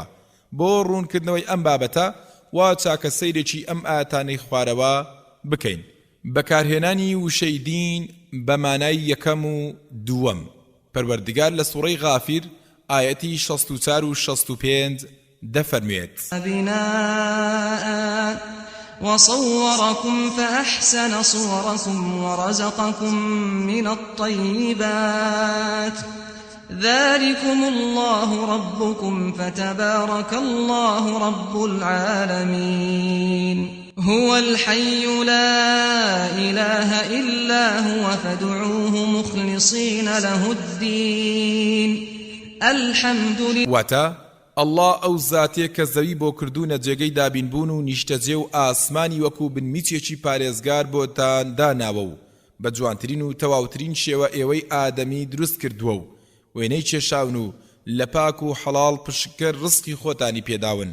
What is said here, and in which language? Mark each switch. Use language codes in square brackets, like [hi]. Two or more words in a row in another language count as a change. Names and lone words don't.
[ckb] بۆ ڕوونکردنەوەی ئەم بابەتە وا چاکە سەیرێکی ئەم ئاەتانەی خوارەوە بکەین. بەکارهێنانی وشەی دین بە مانای یەکەم و دووەم. پەروەردگار لە سوڕەی غافیر ئاەتی 64 و 65 دەفەرموێت: [ar] وصوركم فأحسن صوركم ورزقكم من الطيبات ذلكم الله ربكم فتبارك الله رب العالمين هو الحي لا إله إلا هو فادعوه مخلصين له الدين الحمد لله. [ckb] الله ئەو زاتێک کە زەوی بۆ کردوونە جێگەی دابینبوون و نیشتەجێ و ئاسمانی وەکو بنمیچێکی پارێزگار بۆتان داناوە و بە جوانترین و تەواوترین شێوە ئێوەی ئادەمی دروست کردووە و وێنەی کێشاون و لە پاک و حەڵاڵ پشکە ڕزقی خۆتانی پێداون.